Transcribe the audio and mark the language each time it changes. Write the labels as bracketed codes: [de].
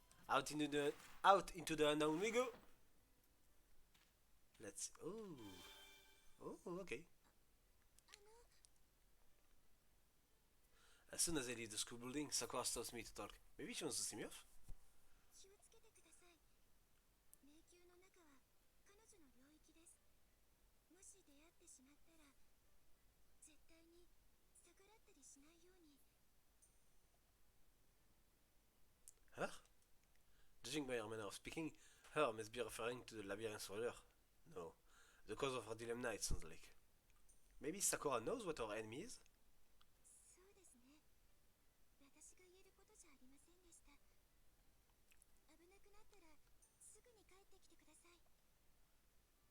[en] Out into the unknown we go. Let's Oh, okay. As soon as I leave the school building, Sakura stops me to talk. Maybe she wants to see me off? [ja] 気をつけてください。迷宮の中は彼女の領域です。もし出会ってしまったら、絶対に逆らったりしないように。 [en] Her? Judging by her manner of speaking, her must be referring to the labyrinth ruler. No, the cause of her dilemma, it sounds like. Maybe Sakura knows what her enemy is? [ja] そうですね。私が言えることじゃありませんでした。危なくなったらすぐに帰ってきてください。